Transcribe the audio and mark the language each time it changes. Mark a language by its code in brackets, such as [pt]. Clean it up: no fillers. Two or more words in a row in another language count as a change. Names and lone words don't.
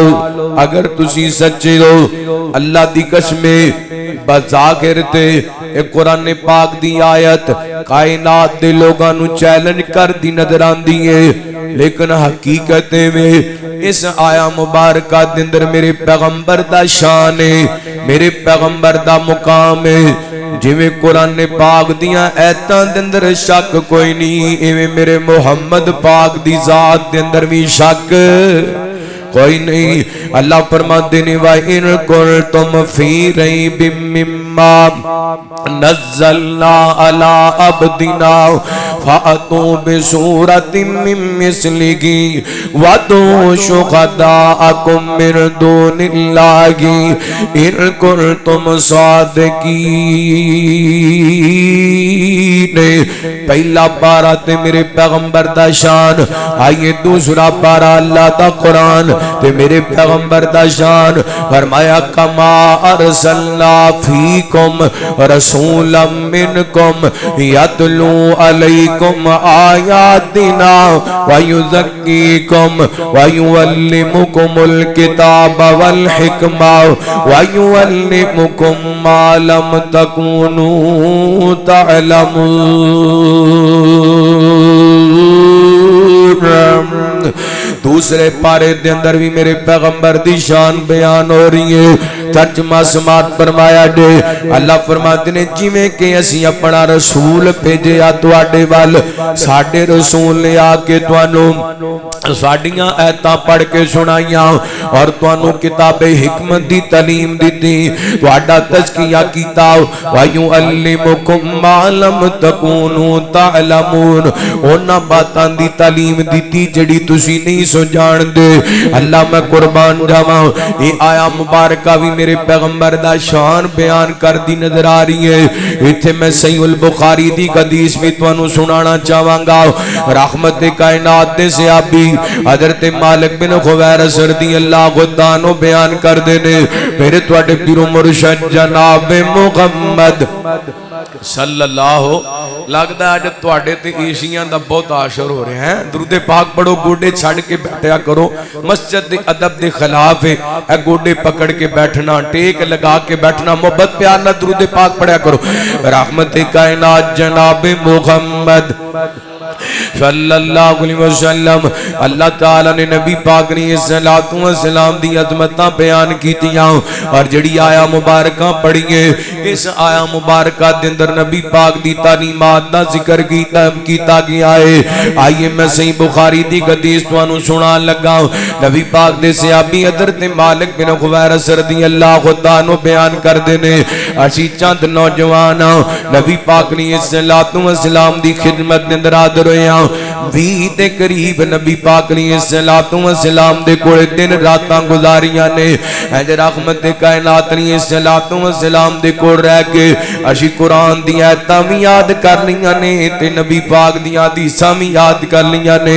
[pa] اگر تسی سچے ہو اللہ دی قسمے بظاہر تے قرآن پاک دی آیت کائنات دے لوگاں نوں چیلنج کر دی نظر آندی ہے، لیکن حقیقت میں اس آیہ مبارکہ دے اندر میرے پیغمبر دا شان ہے، میرے پیغمبر دا مقام ہے. جویں قرآن پاک دیاں آیتاں دے اندر شک کوئی نہیں، ایویں میرے محمد پاک دی ذات دے اندر بھی شک کوئی نہیں. اللہ فرماتے نے [ar] وإن كنتم في ريب مما نزلنا على عبدنا فأتوا بسورة من مثله وادعوا شهداءكم من دون الله إن كنتم صادقين. [pa] پہلا پارہ تے میرے پیغمبر دا شان، آئیے دوسرا پارہ اللہ دا قرآن تے میرے پیغمبر دا شان. [ar] فرمایا كما أرسلنا فيكم رسولا منكم يتلو عليكم آياتنا ويزكيكم ويعلمكم الكتاب والحكمة ويعلمكم ما لم تكونوا تعلمون. [pa] دوسرے پارے دے اندر بھی میرے پیغمبر دی شان بیان ہو رہی ہے. ترجمہ سماعت فرمایا دے اللہ فرماتے نے جویں کہ اسی اپنا رسول بھیجیا تہاڈے ول، ساڈے رسول نے آ کے تہانوں ساڈیاں آیتاں پڑھ کے سنائیاں اور تہانوں کتابے حکمت دی تعلیم دی، تہاڈا تزکیہ کیتا [ar] ويعلمكم ما لم تكونوا تعلمون, [pa] انہاں باتاں دی تعلیم دی جڑی تسی نہیں سو جاندے. اللہ میں قربان جاواں یہ آیہ مبارکہ بھی میرے پیغمبر دا شان بیان کر دی نظر آ رہی ہے. ایتھے میں صحیح البخاری دی حدیث بھی تہانوں سنانا چاہاں گا. رحمت کائنات دے صحابی حضرت مالک بن حویرث رضی اللہ تعالیٰ بیان کر دے نے میرے تہاڈے پیر و مرشد جناب محمد صلی اللہ، لگدا اج تہاڈے تے ایشیا دا بہت آشر ہو رہا ہے. درودِ پاک پڑھو، گوڈے چھڈ کے بیٹھا کرو، مسجد دے ادب دے خلاف ہے اے گوڈے پکڑ کے بیٹھنا، ٹیک لگا کے بیٹھنا. محبت پیار نا درودِ پاک پڑھا کرو۔ رحمت کائنات جناب محمد [ar] صلى الله عليه وسلم, [pa] اللہ تعالیٰ نے نبی پاک نے [ar] صلاة و سلام [pa] دی عظمتاں بیان کیتیاں اور جڑی آیہ مبارکہ پڑھیے اس آیہ مبارکہ دے اندر نبی پاک دی تعلیمات دا ذکر کیتا گیا ہے. آئیے میں صحیح بخاری دی حدیث تہانوں سنان لگا. نبی پاک دے صحابی حضرت مالک بن حویرث رضی اللہ تعالیٰ بیان کردے نے اسی چند نوجوان نبی پاک نے [ar] صلاة و سلام [pa] دی خدمت دے اندر حاضر ہویا. 20 دے قریب نبی پاک نے [ar] صلاة و سلام [pa] دے کولے دن راتاں گزاریاں نے. اج رحمت کائنات نے [ar] صلاة و سلام [pa] دے کول رہ کے اسی قرآن دی آیتاں بھی یاد کر لیاں نے تے نبی پاک دی حدیثاں بھی یاد کر لیاں نے.